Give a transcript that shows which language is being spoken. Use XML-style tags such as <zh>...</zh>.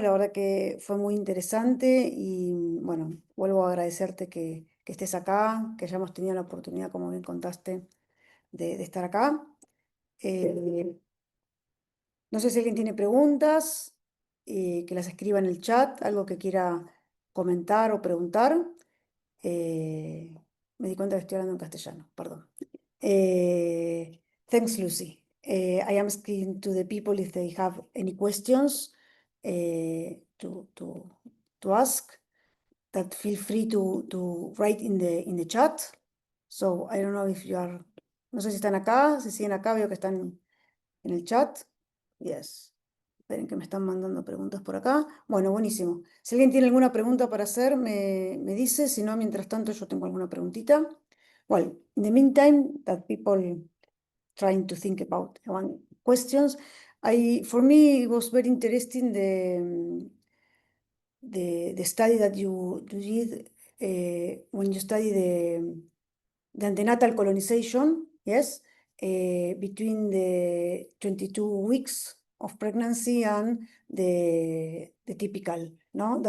<es>La verdad que fue muy interesante y, bueno, vuelvo a agradecerte que estés acá, que hayamos tenido la oportunidad, como bien contaste, de estar acá. No sé si alguien tiene preguntas, que las escriba en el chat, algo que quiera comentar o preguntar. Me di cuenta que estoy hablando en castellano, perdón.</es> <en>Thanks, Lucy. I am asking to the people if they have any questions to ask. That feel free to write in the chat. So I don't know if you are.</en> <es>No sé si están acá, si siguen acá, veo que están en el chat.</es> <en>Yes.</en> <es>Esperen que me están mandando preguntas por acá. Bueno, buenísimo. Si alguien tiene alguna pregunta para hacer, me dice. Si no, mientras tanto, yo tengo alguna preguntita.</es> <en>Well, in the meantime, that people trying to think about one questions, for me, it was very interesting the study that you did when you study the antenatal colonization, yes, between the 22 weeks of pregnancy and the typical, no?</en>